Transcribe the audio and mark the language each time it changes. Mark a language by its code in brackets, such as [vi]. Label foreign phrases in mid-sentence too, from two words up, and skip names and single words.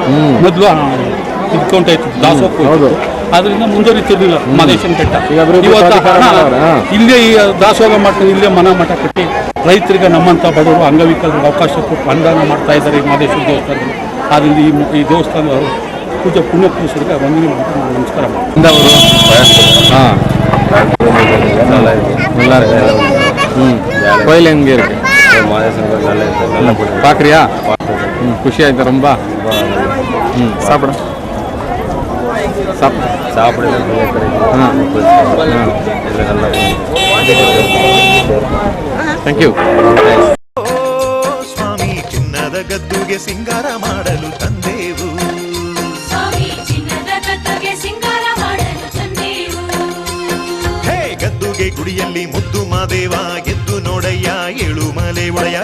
[kn] ಮೊದಲು ಇದ್ಕೊಂತ ಇತ್ತು ದಾಸೋಹ, ಅದರಿಂದ ಮುಂದುವರಿತಿರ್ಲಿಲ್ಲ ಮಾದೇಶನ ಬೆಟ್ಟ. ಇಲ್ಲೇ ಈ ದಾಸೋಹ ಮಾಡ್ತಾರೆ, ಇಲ್ಲೇ ಮಠ ಕಟ್ಟಿ ರೈತರಿಗೆ ನಮ್ಮಂಥ ಬಡವರು ಅಂಗವಿಕಲರಿಗೆ ಅವಕಾಶ ಕೊಟ್ಟು ಅನುದಾನ ಮಾಡ್ತಾ ಇದ್ದಾರೆ ಈ ಮಾದೇಶ್ವರ ದೇವಸ್ಥಾನದಲ್ಲಿ. ಆದ್ದರಿಂದ ಈ ದೇವಸ್ಥಾನದವರು ಪೂಜೆ ಪುಣ್ಯ ಪುರುಷರಿಗೆ ವಂದನೆ ಮಾಡಿ ನಮಸ್ಕಾರ ಮಾಡಿ. [ta] கோயில் எங்கே இருக்கு? பார்க்குறியா? குஷி ஆயிடுச்சு ரொம்ப. [en] சாப்பிட thank you. [kn] ಸ್ವಾಮಿ ಚಿನ್ನದ ಗದ್ದುಗೆ ಸಿಂಗಾರ ಮಾಡಲು ತಂದೆವು. ಗದ್ದುಗೆ ಗುಡಿಯಲ್ಲಿ ಮುದ್ದು ಮಾದೇವ ಎದ್ದು ನೋಡಯ್ಯ ಏಳು ಮಲೆ ಒಡೆಯ.